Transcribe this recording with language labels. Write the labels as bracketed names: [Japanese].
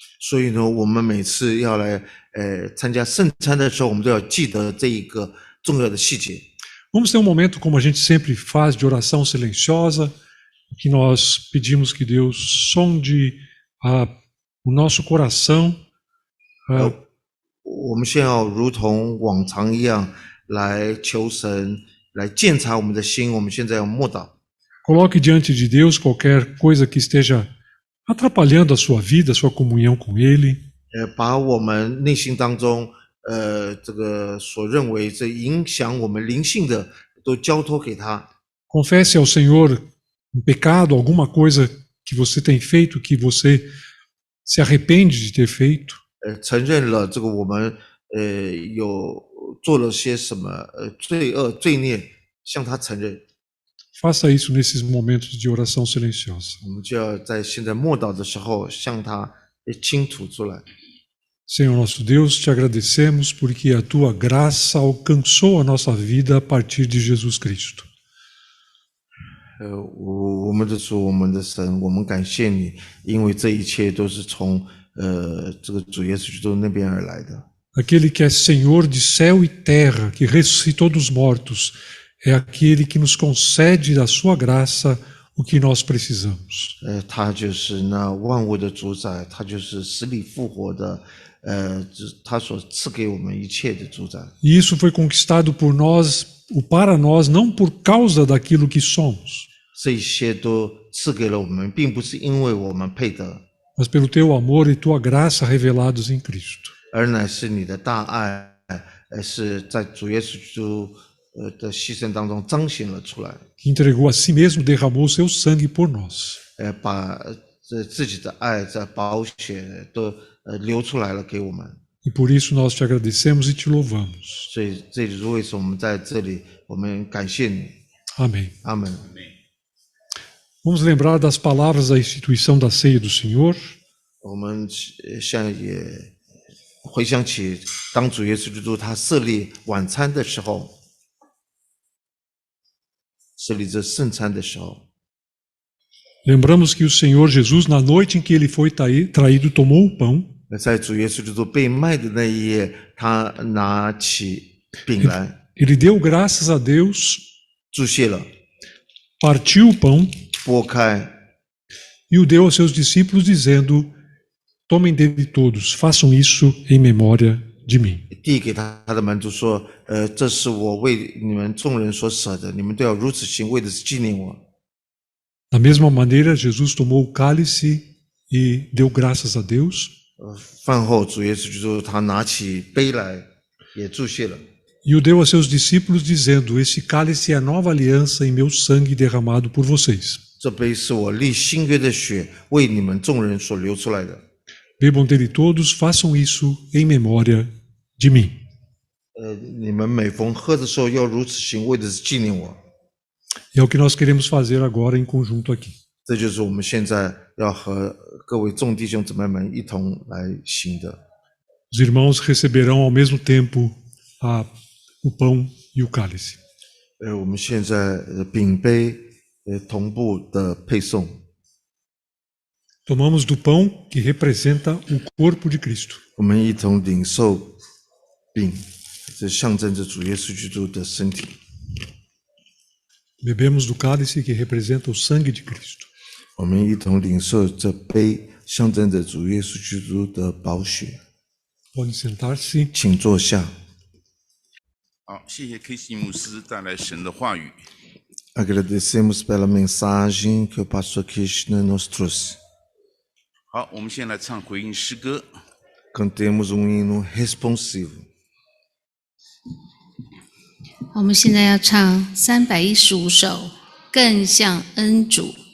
[Chinese] 所以呢，我们每次要来参加圣餐的时候，我们都要记得这一个重要的细节。 [Portuguese] Vamos ter um momento, como a gente sempre faz, de oração silenciosa, que nós pedimos que Deus sonde o nosso coração. [Chinese] 我们先要如同往常一样来求神来鉴察我们的心。我们现在要默祷， [Portuguese] Coloque diante de Deus qualquer coisa que esteja atrapalhando a sua vida, a sua comunhão com Ele. [Chinese] 把我们内心当中这个所认为这影响我们灵性的都交托给他。 [Portuguese] Confesse ao Senhor um pecado, alguma coisa que você tem feito, que você se arrepende de ter feito. [Chinese] 承认了这个我们有做了些什么罪恶罪孽，向他承认。 [Portuguese] Faça isso nesses momentos de oração silenciosa. [Chinese] 我们就要在现在默祷的时候向他倾吐出来。 [Portuguese] Senhor nosso Deus, te agradecemos porque a tua graça alcançou a nossa vida a partir de Jesus Cristo. [Chinese] 我们的主，我们的神，我们感谢你，因为这一切都是从这个主耶稣基督那边而来的。 [Portuguese] Aquele que é Senhor de céu e terra, que ressuscitou dos mortos, é aquele que nos concede da sua graça o que nós precisamos. [Chinese] 他就是那万物的主宰，他就是死里复活的，他所赐给我们一切的主宰。 [Portuguese] E isso foi conquistado por nós, para nós, não por causa daquilo que somos, [Chinese] 这一些都赐给了我们，并不是因为我们配得， [Portuguese] mas pelo teu amor e tua graça revelados em Cristo. [Chinese] 而乃是你的大爱，是在主耶稣基督的牺牲当中彰显了出来， [Portuguese] Que entregou a si mesmo, derramou o seu sangue por nós. [Chinese] 把自己的爱在宝血都流出来了给我们。 [Portuguese] E por isso nós te agradecemos e te louvamos. [Chinese] 所以这就是为什么我们在这里，我们感谢你， [Portuguese] Amém. [Chinese] 阿门。 [Portuguese] Vamos lembrar das palavras da instituição da ceia do Senhor. [Chinese] 我们现在也回想起，当主耶稣基督他设立晚餐的时候，设立这圣餐的时候， [Portuguese] Lembramos que o Senhor Jesus, na noite em que ele foi traído, tomou o pão, [Chinese] 在主耶稣基督被卖的那一夜，他拿起饼来， [Portuguese] ele deu graças a Deus, [Chinese] 祝谢了， [Portuguese] partiu o pão [Chinese] 拨开， [Portuguese] e o deu aos seus discípulos, dizendo: Tomem dele todos, façam isso em memória de mim. [Chinese] 递给他的门徒说：“这是我为你们众人所舍的，你们都要如此行，为的是纪念我。” [Portuguese] Da mesma maneira, Jesus tomou o cálice e deu graças a Deus, [Chinese] 饭后，主耶稣基督他拿起杯来，也祝谢了， [Portuguese] e o deu aos seus discípulos, dizendo: Esse cálice é a nova aliança em meu sangue derramado por vocês. [Chinese] 这杯是我立新约的血，为你们众人所流出来的。 [Portuguese] Bebam dele todos, façam isso em memória de mim. [Chinese] 你们每逢喝的时候要如此行，为的是纪念我。 [Portuguese] E é o que nós queremos fazer agora em conjunto aqui. [Chinese] 这就是我们现在要和各位众弟兄姊妹们一同来行的。 [Portuguese] Os irmãos receberão ao mesmo tempo o pão e o cálice. [Chinese] 我们现在饼杯同步的配送。 [Portuguese] Tomamos do pão que representa o corpo de Cristo. [Chinese] 我们一同领受饼，这象征着主耶稣基督的身体。 [Portuguese] Bebemos do cálice que representa o sangue de Cristo. [Chinese] 我们一同领受这杯，象征着主耶稣基督的宝血。 [Portuguese] Pode sentar-se. [Chinese] 请坐下。好，谢谢 K.C. 牧师带来神的话语。 [Portuguese] Agradecemos pela mensagem que o pastor Krishna nos trouxe. [Chinese] 好，我们先来唱回应诗歌。 [Portuguese] Cantemos hino responsivo. [Chinese] 我们现在要唱315首，更像恩主。